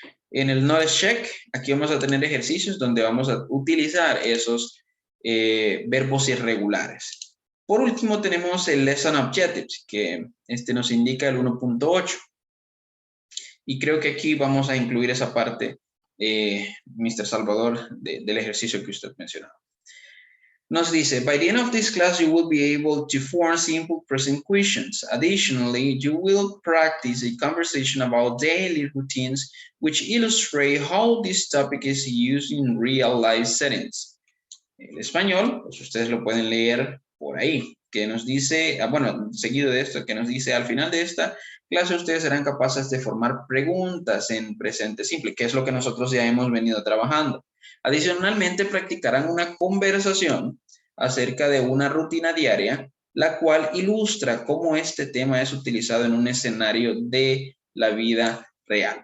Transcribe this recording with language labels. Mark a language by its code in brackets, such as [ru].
[es] En el Knowledge Check, aquí vamos a tener ejercicios donde vamos a utilizar esos verbos irregulares. Por último, tenemos el Lesson Objectives, que nos indica el 1.8. Y creo que aquí vamos a incluir esa parte, Mr. Salvador, del ejercicio que usted mencionaba. Nos dice, [en] by the end of this class, you will be able to form simple present questions. Additionally, you will practice a conversation about daily routines, which illustrate how this topic is used in real-life settings. [es] El español, pues ustedes lo pueden leer por ahí, que nos dice, bueno, seguido de esto, que nos dice, al final de esta clase ustedes serán capaces de formar preguntas en presente simple, que es lo que nosotros ya hemos venido trabajando. Adicionalmente, practicarán una conversación acerca de una rutina diaria, la cual ilustra cómo este tema es utilizado en un escenario de la vida real.